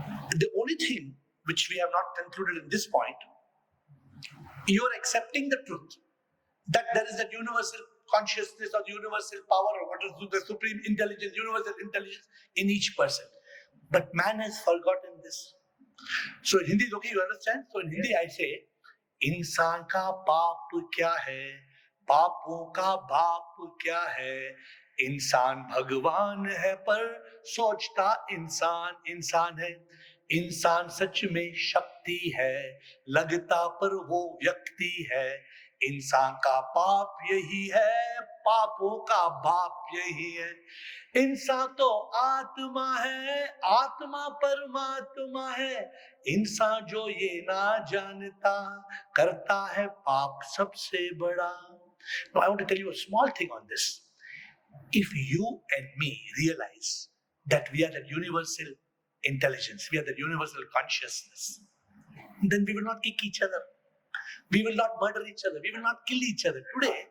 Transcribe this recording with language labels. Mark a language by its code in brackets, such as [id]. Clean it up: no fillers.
[en] The only thing which we have not concluded at this point, you are accepting the truth that there is that universal consciousness or universal power or what is the supreme intelligence, universal intelligence in each person. But man has forgotten this. So in Hindi, okay, you understand? [hi] So in Hindi I say, इंसान का पाप क्या है, पापों का बाप क्या है, इंसान भगवान है पर सोचता इंसान है, इंसान सच में शक्ति है, लगता पर वो व्यक्ति है, इंसान का पाप यही है, पापों का बाप यही है, इंसान तो आत्मा है, आत्मा परमात्मा है, इंसान जो ये ना जानता करता है पाप सबसे बड़ा. [en] Now I want to tell you a small thing on this. If you and me realize that we are that universal intelligence, we are that universal consciousness, then we will not kick each other. We will not murder each other. We will not kill each other. Today,